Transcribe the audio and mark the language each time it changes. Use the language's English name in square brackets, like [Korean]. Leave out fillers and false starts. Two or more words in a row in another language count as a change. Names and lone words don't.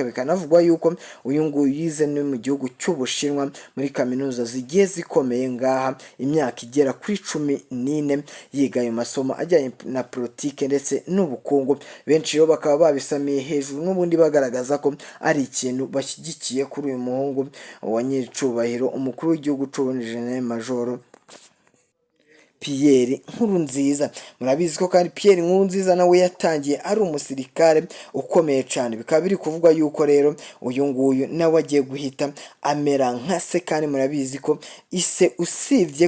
[Kinyarwanda] Bikanavugwa yuko uyu nguyu yize no mu gihugu cy'Ubushinwa muri kaminuza zigiye zikomeye ngaha, imyaka igera kuri 14 yiga ayo masomo ajyanye na politike ndetse n'ubukungu. Benshi rero bakaba babisamiye hejuru, n'ubundi bagaragaza ko ari ikintu bashyigikiye kuri uyu muhungu wa nyiricubahiro umukuru w'igihugu cy'u Burundi, General Major Nkurunziza. Murabizi ko kandi Nkurunziza nawe yatangiye ari umusirikare ukomeye cyane. Bikaba biri kuvuga yuko rero uyu nguyu nawe agiye guhita amera nka se, kandi murabizi ko ise, usibye